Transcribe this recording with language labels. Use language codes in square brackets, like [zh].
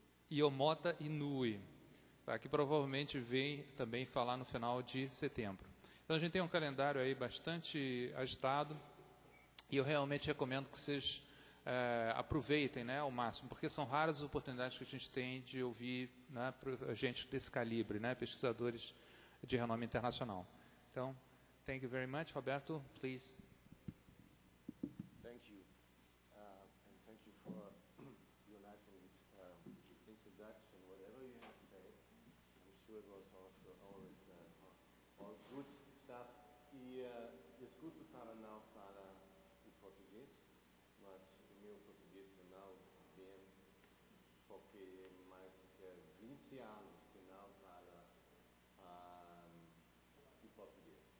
[pt] Yomota Inui, que provavelmente vem também falar no final de setembro. Então, a gente tem um calendário aí bastante agitado e eu realmente recomendo que vocês aproveitem, né, ao máximo, porque são raras as oportunidades que a gente tem de ouvir, né, gente desse calibre, né, pesquisadores de renome internacional. Então, [en] thank you very much. Roberto, please. Thank you. And thank you for your nice introduction, whatever you have said. I'm sure it was also always all good stuff. [pt] E escuto para não falar o português, mas o meu português não bem, porque mais que 20 anos que não falo o português.